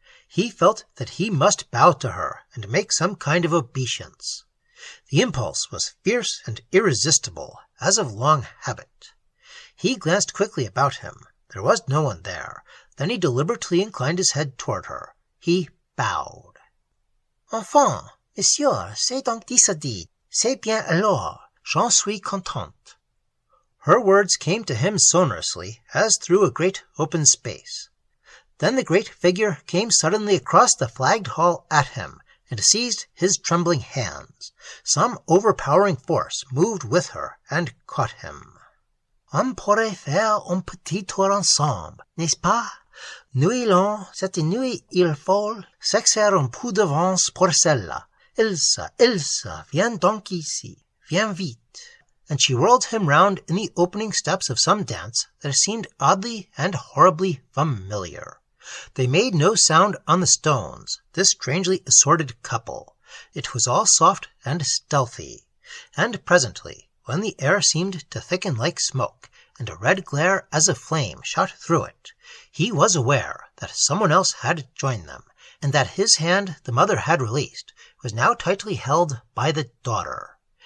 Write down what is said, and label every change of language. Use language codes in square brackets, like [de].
[en] He felt that he must bow to her and make some kind of obeisance. The impulse was fierce and irresistible, as of long habit. He glanced quickly about him. There was no one there. Then he deliberately inclined his head toward her. He bowed. [fr] Enfant, monsieur, c'est donc dit ça dit. C'est bien alors. J'en suis contente. [en] Her words came to him sonorously as through a great open space. Then the great figure came suddenly across the flagged hall at him, and seized his trembling hands. Some overpowering force moved with her and caught him. [fr] On pourrait faire un petit tour ensemble, n'est-ce pas? Nuit longue, cette nuit il faut s'exercer un peu d'avance pour celle-là. Ilsa, viens donc ici. Viens vite. [en] And she whirled him round in the opening steps of some dance that seemed oddly and horribly familiar. They made no sound on the stones, this strangely assorted couple. It was all soft and stealthy. And presently, when the air seemed to thicken like smoke, and a red glare as of flame shot through it, he was aware that someone else had joined them, and that his hand the mother had released was now tightly held by the daughter.